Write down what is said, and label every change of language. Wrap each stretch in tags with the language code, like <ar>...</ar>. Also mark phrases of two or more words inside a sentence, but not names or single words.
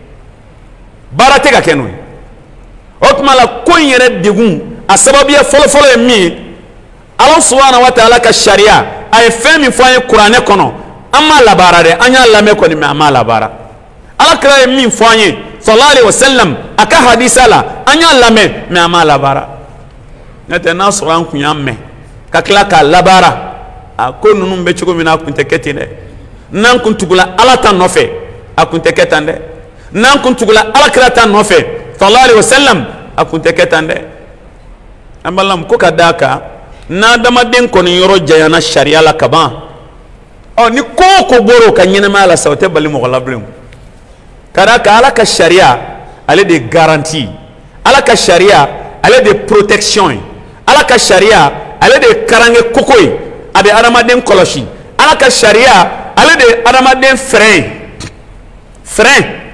<bm>baara tɛ ka kɛ n'o ye o tuma la ko in yɛrɛ degun a sababuya fɔlɔfɔlɔ ye min ye ala</bm> <ar>سبحانه وتعالى</ar> <bm>ka sariya a ye fɛn min fɔ an ye kuranɛ kɔnɔ an m'a labaara dɛ an y'a lamɛn kɔni mɛ an m'a labaara alakira ye min fɔ an ye</bm> <ar>صلى الله عليه وسلم</ar> <bm>a ka hadisa la an y'a lamɛn mɛ an m'a labaara n'o tɛ n'a sɔrɔ an kun y'a mɛn ka tila k'a labaara a ko ninnu bɛ cogo min na a kun tɛ kɛ ten dɛ n'an kun tugula ala ta nɔfɛ a kun tɛ kɛ tan dɛ n'an kun tugula alakira ta nɔfɛ</bm> <ar>صلى الله عليه وسلم</ar> <bm>a kun tɛ kɛ tan dɛ an balimamu ko ka d'a kan n'adamaden kɔni yɔrɔ janyana sariya la ka ban ni ko o ko bɔra o ka ɲɛnamaya la sa o tɛ bali mɔgɔ la bilen ka d'a kan ala ka sariya ale de ye garanti ala ka sariya ale de ye protection ye ala ka sariya ale de ye karange koko ye a bɛ adamaden kɔlɔsi ala ka sariya ale de ye adamaden</bm> <fr>frein frein</fr>